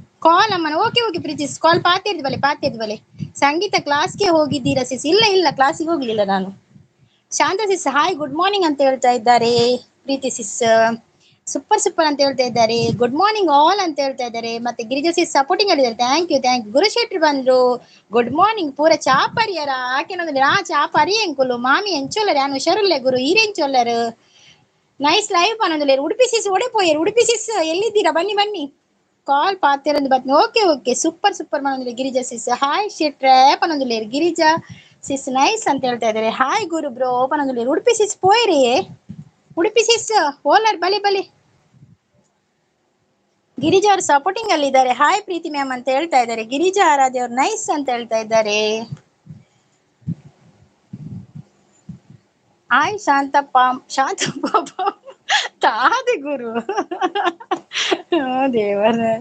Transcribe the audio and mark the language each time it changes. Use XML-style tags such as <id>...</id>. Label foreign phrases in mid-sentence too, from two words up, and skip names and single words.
<tcy>ಓಕೆ ಪ್ರೀತಿ ಕಾಲ್ ಪಾತಿರ್ದು ಬಲೆ.</tcy> <kn>ಸಂಗೀತ ಕ್ಲಾಸ್ಗೆ ಹೋಗಿದ್ದೀರಾ ಸಿಸ್? ಇಲ್ಲ ಇಲ್ಲ, ಕ್ಲಾಸಿಗೆ ಹೋಗ್ಲಿಲ್ಲ ನಾನು. ಶಾಂತ ಸಿಸ್</kn> <en>hi good morning</en> <kn>ಅಂತ ಹೇಳ್ತಾ ಇದ್ದಾರೆ. ಪ್ರೀತಿ</kn> <en>sis super super</en> <kn>ಅಂತ ಹೇಳ್ತಾ ಇದ್ದಾರೆ.</kn> <en>good morning all</en> <kn>ಅಂತ ಹೇಳ್ತಾ ಇದ್ದಾರೆ. ಮತ್ತೆ ಗಿರಿಜಾ</kn> <en>sis supporting</en> <kn>ಆಗಿದ್ದಾರೆ.</kn> <en>thank you thank you.</en> <kn>ಗುರುಶೆಟ್ಟಿ ಬಂದ್ರು.</kn> <en>good morning</en> <tcy>ಪೂರ ಚಾಪರಿಯರ ಆಕೆನಂದ್ರೆ ಚಾಪರಿ ಎಂಕುಲು ಮಾಮಿ ಎಂಚೊಲ್ಲರು ಯಾನು ಹುಷಾರುಲ್ಲೆ ಗುರು ಈರೆಂಚೊಲ್ಲರು.</tcy> <en>nice live</en> <tcy>ಪನೊಂದುಲ್ಲೇರು. ಉಡುಪಿ ಸಿಸ್ ಓಡಿಪೋಯರು.</tcy> <kn>ಉಡುಪಿ ಸಿಸ್ ಎಲ್ಲಿದ್ದೀರಾ? ಬನ್ನಿ ಬನ್ನಿ.</kn> <tcy>ಕಾಲ್ ಪಾತಿರಂದು ಬತ್ನಿ.</tcy> <en>okay okay super super</en> <tcy>ಪನೊಂದುಲ್ಲೆ ಗಿರಿಜಾ ಸಿಸ್. ಹಾಯ್ ಶೆಟ್ರೆ ಪನೊಂದುಲ್ಲೇರು.</tcy> <kn>ಗಿರಿಜಾ ಸಿಸ್ ನೈಸ್ ಅಂತ ಹೇಳ್ತಾ ಇದ್ದಾರೆ.</kn> <tcy>ಹಾಯ್ ಗುರು ಬ್ರೋ ಪನೊಂದುಲ್ಲೇರು. ಉಡುಪಿ ಸಿಸ್ ಪೋಯ್ರಿ. ಉಡುಪಿ ಸಿಸ್ ಓಲರ್ ಬಲಿ ಬಲಿ.</tcy> <kn>ಗಿರಿಜಾ ಅವರು ಸಪೋರ್ಟಿಂಗ್ ಅಲ್ಲಿ ಇದ್ದಾರೆ. ಹಾಯ್ ಪ್ರೀತಿ ಮ್ಯಾಮ್ ಅಂತ ಹೇಳ್ತಾ ಇದ್ದಾರೆ. ಗಿರಿಜಾ ಆರಾಧ್ಯ ಅವ್ರು ನೈಸ್ ಅಂತ ಹೇಳ್ತಾ ಇದ್ದಾರೆ.</kn> <tcy>ಹಾಯ್ ಶಾಂತಪ್ಪ ತಾದೆ ಗುರು ದೇವರ.</tcy>